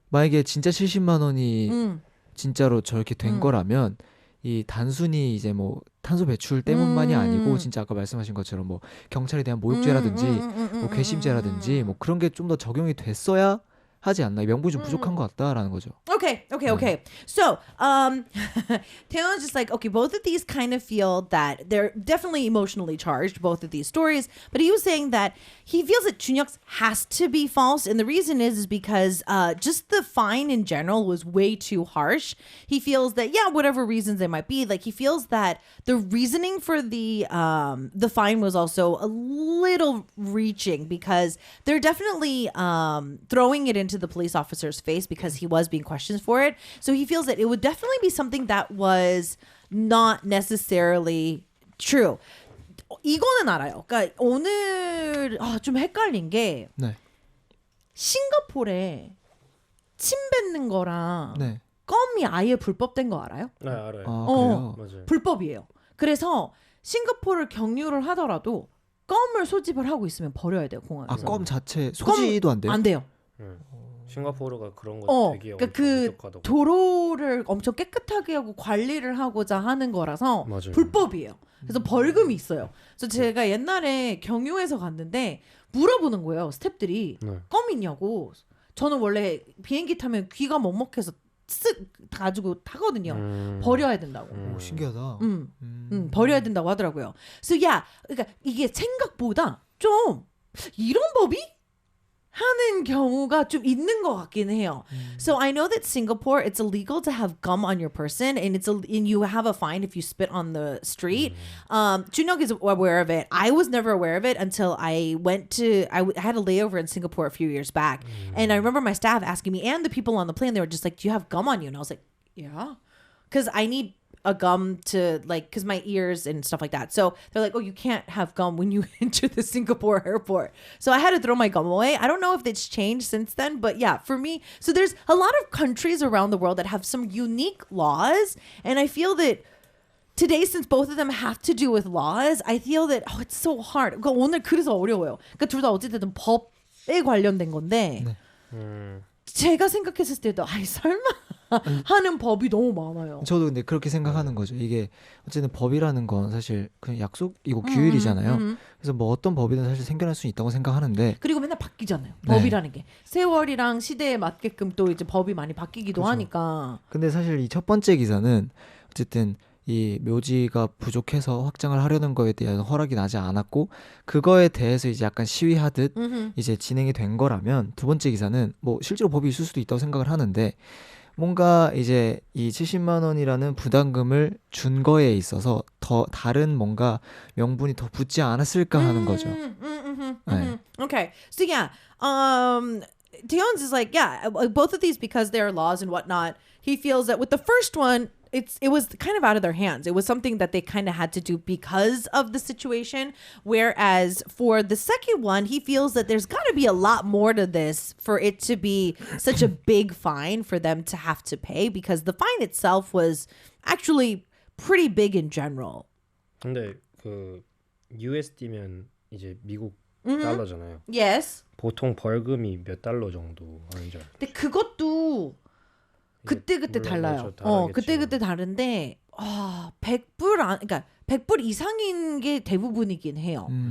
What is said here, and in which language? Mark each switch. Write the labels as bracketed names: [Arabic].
[Korean] 만약에 진짜 70만 원이 진짜로 저렇게 된 거라면 이 단순히 이제 뭐 탄소 배출 때문만이 아니고 진짜 아까 말씀하신 것처럼 뭐 경찰에 대한 모욕죄라든지 뭐 괘씸죄라든지 뭐 그런 게 좀 더 적용이 됐어야 하지 않나. 명분이 좀 부족한 것 같다라는 거죠. [English] Okay. So, Taeyeon's just like, okay, both of these kind of feel that they're definitely emotionally charged, both of these stories. But he was saying that he feels that Chunhyuk's has to be false, and the reason is because just the fine in general was way too harsh. He feels that, yeah, whatever reasons they might be, like he feels that the reasoning for the fine was also a little reaching because they're definitely throwing it into the police officer's face because he was being questioned for it. So he feels that it would definitely be something that was not necessarily true. [Korean] 이거는 알아요. 그러니까 오늘 좀 헷갈린 게 네. 싱가포르에 침 뱉는 거랑 네. 껌이 아예 불법된 거 알아요? 네 알아요. 아, 그래요? 맞아요. 불법이에요. 그래서 싱가포르를 경유를 하더라도 껌을 소집을 하고 있으면 버려야 돼요, 공항에서. 껌 자체 소지도 안 돼요? 안 돼요. 싱가포르가 그런 거 되게 그러니까 엄청 그 부족하다고. 도로를 엄청 깨끗하게 하고 관리를 하고자 하는 거라서 맞아요. 불법이에요. 그래서 벌금이 있어요. 그래서 제가 옛날에 경유해서 갔는데 물어보는 거예요, 스태프들이. 네. 껌 있냐고. 저는 원래 비행기 타면 귀가 먹먹해서 쓱 가지고 타거든요. 버려야 된다고. 오, 신기하다. 버려야 된다고 하더라고요. 그래서 그러니까 이게 생각보다 좀 이런 법이 하는 경우가 좀 있는 것 같긴 해요. [English] So I know that Singapore, it's illegal to have gum on your person, and and you have a fine if you spit on the street. Junyoung is aware of it. I was never aware of it until I had a layover in Singapore a few years back, and I remember my staff asking me and the people on the plane. They were just like, "Do you have gum on you?" And I was like, "Yeah," because I need a gum to because my ears and stuff like that. So they're like, oh, you can't have gum when you enter the Singapore airport. So I had to throw my gum away. I don't know if it's changed since then, but yeah, for me, so there's a lot of countries around the world that have some unique laws. And I feel that today, since both of them have to do with laws, I feel that it's so hard. [Korean] 그러니까 오늘 그래서 어려워요. 그러니까 둘 다 어쨌든 법에 관련된 건데 제가 생각했을 때도 설마 하는 법이 너무 많아요. 저도 근데 그렇게 생각하는 거죠. 이게 어쨌든 법이라는 건 사실 그냥 약속이고 규율이잖아요. 그래서 뭐 어떤 법이든 사실 생겨날 수 있다고 생각하는데 그리고 맨날 바뀌잖아요. 네. 법이라는 게 세월이랑 시대에 맞게끔 또 이제 법이 많이 바뀌기도 그렇죠. 하니까. 근데 사실 이 첫 번째 기사는 어쨌든 이 묘지가 부족해서 확장을 하려는 거에 대한 허락이 나지 않았고 그거에 대해서 이제 약간 시위하듯 이제 진행이 된 거라면 두 번째 기사는 뭐 실제로 법이 있을 수도 있다고 생각을 하는데 뭔가 이제 이 70만 원이라는 부담금을 준 거에 있어서 더 다른 뭔가 명분이 더 붙지 않았을까 하는 거죠. 네. [English] Okay, so yeah, Taeyeon's is like, yeah, both of these because there are laws and whatnot. He feels that with the first one, it was kind of out of their hands. It was something that they kind of had to do because of the situation. Whereas for the second one, he feels that there's got to be a lot more to this for it to be such a big fine for them to have to pay, because the fine itself was actually pretty big in general. [Korean] 근데 그 USD면 이제 미국 달러잖아요. [English] Yes. [Korean] 보통 벌금이 몇 달러 정도 하는 줄 알아요? 근데 그것도 그때 물론 달라요. 그렇죠, 다르겠지만. 그때 다른데 100불 그러니까 100불 이상인 게 대부분이긴 해요.